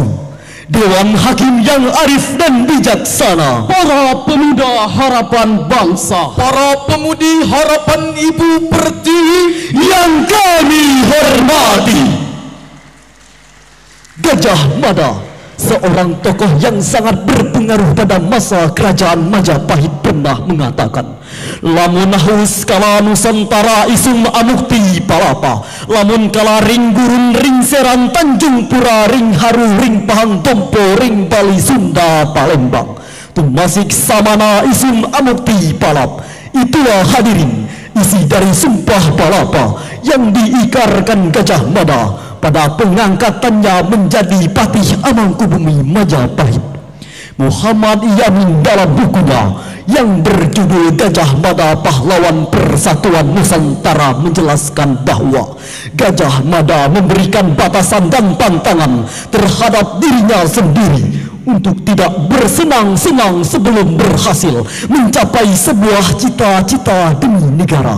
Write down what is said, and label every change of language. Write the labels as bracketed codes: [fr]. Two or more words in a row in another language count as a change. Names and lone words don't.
[id] Dewan Hakim yang arif dan bijaksana, para pemuda harapan bangsa, para pemudi harapan Ibu Pertiwi yang kami hormati. Gajah Mada, seorang tokoh yang sangat berpengaruh pada masa kerajaan Majapahit, pernah mengatakan, [kaw] lamun haus kala Nusantara isum amukti palapa, lamun kala ring gurun ring seran Tanjung Pura ring haru ring Pahang Tompo ring Bali Sunda Palembang, tumasik samana isum amukti palap. [id] Itulah hadirin isi dari sumpah palapa yang diikarkan Gajah Mada pada pengangkatannya menjadi Patih Amangkubumi Majapahit. Muhammad Yamin dalam bukunya yang berjudul Gajah Mada Pahlawan Persatuan Nusantara menjelaskan bahwa Gajah Mada memberikan batasan dan pantangan terhadap dirinya sendiri untuk tidak bersenang-senang sebelum berhasil mencapai sebuah cita-cita demi negara.